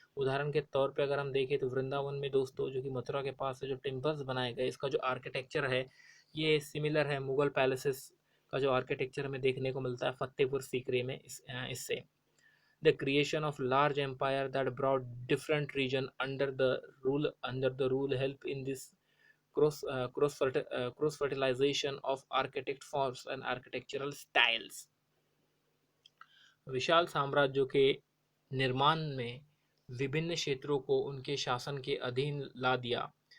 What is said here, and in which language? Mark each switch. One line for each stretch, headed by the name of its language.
Hindi: उदाहरण के तौर पे अगर हम देखें तो वृंदावन में दोस्तों जो कि मथुरा के पास है जो टेम्पल्स बनाए गए इसका जो आर्किटेक्चर है ये सिमिलर है मुगल पैलेसेस का जो आर्किटेक्चर हमें देखने को मिलता है फतेहपुर सीकरी में। इससे
English: the creation of large empire that brought different region under the rule help in this cross fertilization of architect forms and architectural styles।
Hindi: विशाल साम्राज्यों के निर्माण में विभिन्न क्षेत्रों को उनके शासन के अधीन ला दिया।